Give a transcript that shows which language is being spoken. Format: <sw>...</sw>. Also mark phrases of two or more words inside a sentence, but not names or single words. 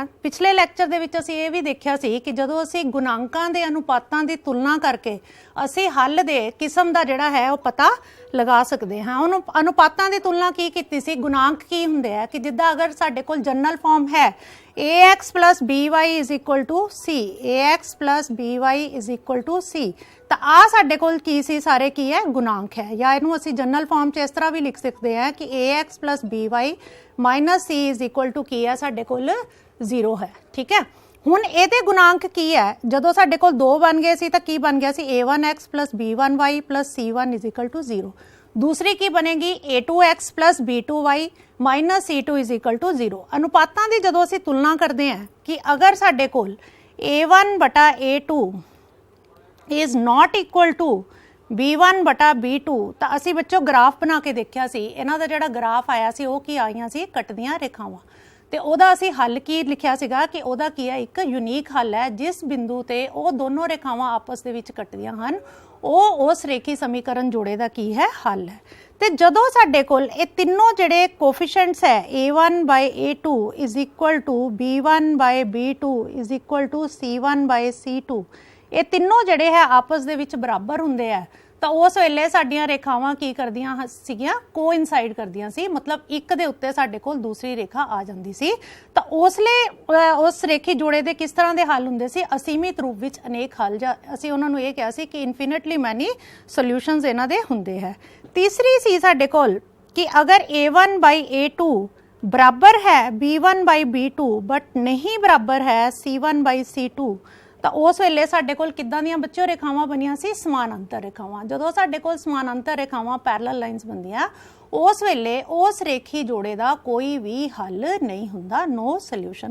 <pa>ਪਿਛਲੇ ਲੈਕਚਰ ਦੇ ਵਿੱਚ ਅਸੀਂ ਇਹ ਵੀ ਦੇਖਿਆ ਸੀ ਕਿ ਜਦੋਂ ਅਸੀਂ ਗੁਣਾਂਕਾਂ ਦੇ ਅਨੁਪਾਤਾਂ ਦੀ ਤੁਲਨਾ ਕਰਕੇ ਅਸੀਂ ਹੱਲ ਦੇ ਕਿਸਮ ਦਾ ਜਿਹੜਾ ਹੈ ਉਹ ਪਤਾ ਲਗਾ ਸਕਦੇ ਹਾਂ। ਉਹਨੂੰ ਅਨੁਪਾਤਾਂ ਦੀ ਤੁਲਨਾ ਕੀ ਕੀਤੀ ਸੀ, ਗੁਣਾਂਕ ਕੀ ਹੁੰਦੇ ਆ ਕਿ ਜਿੱਦਾਂ ਅਗਰ ਸਾਡੇ ਕੋਲ</pa> <en>general form</en> <pa>ਹੈ</pa> <en>ax plus by is equal to c, ax plus by is equal to c,</en> <pa>ਤਾਂ ਆ ਸਾਡੇ ਕੋਲ ਕੀ ਸੀ, ਸਾਰੇ ਕੀ ਹੈ, ਗੁਣਾਂਕ ਹੈ। ਜਾਂ ਇਹਨੂੰ ਅਸੀਂ</pa> <en>general form</en> <pa>'ਚ ਇਸ ਤਰ੍ਹਾਂ ਵੀ ਲਿਖ ਸਕਦੇ ਹਾਂ ਕਿ</pa> <en>ax plus by minus c is equal to</en> <pa>ਕੀ ਹੈ, ਸਾਡੇ ਕੋਲ 0 ਹੈ। ਠੀਕ ਹੈ, ਹੁਣ ਇਹਦੇ ਗੁਣਾਂਕ ਕੀ ਹੈ, ਜਦੋਂ ਸਾਡੇ ਕੋਲ ਦੋ ਬਣ ਗਏ ਸੀ ਤਾਂ ਕੀ ਬਣ ਗਿਆ ਸੀ,</pa> <en>a1x plus b1y plus c1 is equal to 0।</en> <pa>ਦੂਸਰੀ ਕੀ ਬਣੇਗੀ</pa> <en>a2x plus b2y minus c2 is equal to 0।</en> <pa>ਅਨੁਪਾਤਾਂ ਦੀ ਜਦੋਂ ਅਸੀਂ ਤੁਲਨਾ ਕਰਤੇ ਹੈਂ ਕਿ ਅਗਰ ਸਾਡੇ ਕੋਲ a1 बटा a2</pa> <en>is not equal to b1</en> <pa>बटा b2 ਤਾਂ ਅਸੀਂ ਬੱਚੋ ਗ੍ਰਾਫ ਬਣਾ ਕੇ ਦੇਖਿਆ ਸੀ। ਇਹਨਾਂ ਦਾ ਜਿਹੜਾ ਗ੍ਰਾਫ ਆਇਆ ਸੀ ਉਹ ਕੀ ਆਈਆਂ ਸੀ, ਕੱਟਦੀਆਂ ਰੇਖਾਵਾਂ। ਤੇ ਉਹਦਾ ਅਸੀਂ ਹੱਲ ਕੀ ਲਿਖਿਆ ਸੀਗਾ ਕਿ ਉਹਦਾ ਕੀ ਹੈ, ਇੱਕ ਯੂਨੀਕ ਹੱਲ ਹੈ ਜਿਸ ਬਿੰਦੂ ਤੇ ਉਹ ਦੋਨੋਂ ਰੇਖਾਵਾਂ ਆਪਸ ਦੇ ਵਿੱਚ ਕੱਟਦੀਆਂ ਹਨ ਉਹ ਉਸ ਰੇਖੀ ਸਮੀਕਰਨ ਜੋੜੇ ਦਾ ਕੀ ਹੈ, ਹੱਲ ਹੈ। ਤੇ ਜਦੋਂ ਸਾਡੇ ਕੋਲ ਇਹ ਤਿੰਨੋਂ ਜਿਹੜੇ ਕੋਫੀਸ਼ੀਐਂਟਸ ਹੈ</pa> <en>a1 by a2 is equal to b1 by b2 is equal to c1 by c2,</en> <pa>ਇਹ ਤਿੰਨੋਂ ਜਿਹੜੇ ਹੈ ਆਪਸ ਦੇ ਵਿੱਚ ਬਰਾਬਰ ਹੁੰਦੇ ਆ ਤਾਂ ਉਸ ਵੇਲੇ ਸਾਡੀਆਂ ਰੇਖਾਵਾਂ ਕੀ ਕਰਦੀਆਂ ਸੀਗੀਆਂ, ਕੋਇਨਸਾਈਡ ਕਰਦੀਆਂ ਸੀ। ਮਤਲਬ ਇੱਕ ਦੇ ਉੱਤੇ ਸਾਡੇ ਕੋਲ ਦੂਸਰੀ ਰੇਖਾ ਆ ਜਾਂਦੀ ਸੀ। ਤਾਂ ਉਸ ਰੇਖੀ ਜੋੜੇ ਦੇ ਕਿਸ ਤਰ੍ਹਾਂ ਦੇ ਹੱਲ ਹੁੰਦੇ ਸੀ, ਅਸੀਮਿਤ ਰੂਪ ਵਿੱਚ ਅਨੇਕ ਹੱਲ, ਜਾਂ ਅਸੀਂ ਉਹਨਾਂ ਨੂੰ ਇਹ ਕਿਹਾ ਸੀ ਕਿ</pa> <en>infinitely many solutions</en> <pa>ਇਹਨਾਂ ਦੇ ਹੁੰਦੇ ਹੈ। ਤੀਸਰੀ ਸੀ ਸਾਡੇ ਕੋਲ ਕਿ ਅਗਰ</pa> <en>a1 by a2</en> <pa>ਬਰਾਬਰ ਹੈ</pa> <en>b1 by b2 but</en> <pa>ਨਹੀਂ ਬਰਾਬਰ ਹੈ</pa> <en>c1 by c2,</en> <pa>ਤਾਂ ਉਸ ਵੇਲੇ ਸਾਡੇ ਕੋਲ ਕਿੱਦਾਂ ਦੀਆਂ ਬੱਚਿਓ ਰੇਖਾਵਾਂ ਬਣੀਆਂ ਸੀ, ਸਮਾਨਾਂਤਰ ਰੇਖਾਵਾਂ। ਜਦੋਂ ਸਾਡੇ ਕੋਲ ਸਮਾਨਾਂਤਰ ਰੇਖਾਵਾਂ</pa> <en>parallel lines</en> <pa>ਬਣਦੀਆਂ ਉਸ ਵੇਲੇ ਉਸ ਰੇਖੀ ਜੋੜੇ ਦਾ ਕੋਈ ਵੀ ਹੱਲ ਨਹੀਂ ਹੁੰਦਾ,</pa> <en>no solution.</en>